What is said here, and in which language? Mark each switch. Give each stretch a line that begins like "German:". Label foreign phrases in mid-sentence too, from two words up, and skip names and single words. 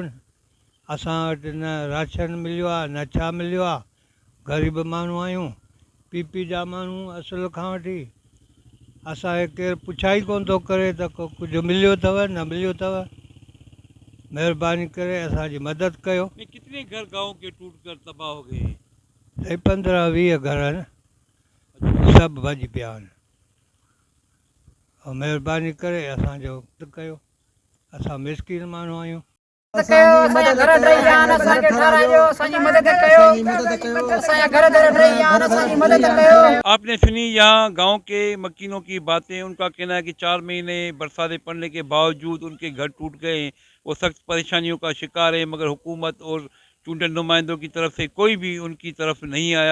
Sindhi: असां वटि न राशन मिलियो आहे न छा मिलियो आहे। ग़रीब माण्हू आहियूं, पीपी जा माण्हू असुल खां वठी। असांखे केरु पुछा ई कोन थो करे त कुझु मिलियो अथव न मिलियो अथव। महिरबानी करे असांजी मदद कयो।
Urdu: کتنے گھر گاؤں کے ٹوٹ کر تباہ ہو گئے?
Sindhi: 15-20 घर आहिनि, सभु भॼी पिया आहिनि। महिरबानी करे असांजो मदद कयो, असां मिसकीन माण्हू आहियूं।
Urdu: آپ نے سنی یہاں گاؤں کے مکینوں کی باتیں. ان کا کہنا ہے کہ 4 مہینے برساتیں پڑنے کے باوجود ان کے گھر ٹوٹ گئے ہیں. وہ سخت پریشانیوں کا شکار ہے، مگر حکومت اور چنے نمائندوں کی طرف سے کوئی بھی ان کی طرف نہیں آیا.